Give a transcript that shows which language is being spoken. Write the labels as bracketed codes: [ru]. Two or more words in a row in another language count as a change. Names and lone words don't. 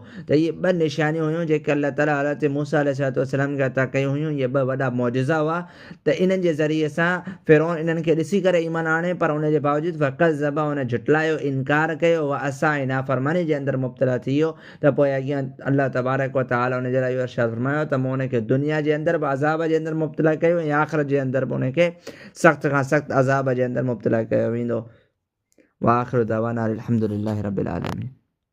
[sd] त इहे ॿ निशानियूं हुयूं जेके अल्लाह ताला हज़रत मूसा अलैहिस्सलाम खे अता कयूं हुयूं। इहे ॿ वॾा मौजिज़ा हुआ। त इन्हनि जे ज़रिए सां फ़िरौन इन्हनि खे ॾिसी करे ईमान आणे, पर उन जे बावजूदि फ़कज़्ज़ब, हुन झुटलायो, इनकार कयो, असां ऐं नाफ़रमानी जे अंदरि मुब्तला थी वियो। त पोइ अॻियां अल्लाह तबारक व तआला उन जे लाइ इहो इरशाद फरमायो त मूं उनखे दुनिया जे अंदरि बि अज़ाब जे अंदरि मुब्तला कयो ऐं आख़िरत जे अंदरि बि उनखे सख़्त खां सख़्तु अज़ाब जे अंदरि मुब्तला कयो वेंदो। [ar] وآخر دعوانا أن الحمد لله رب العالمين.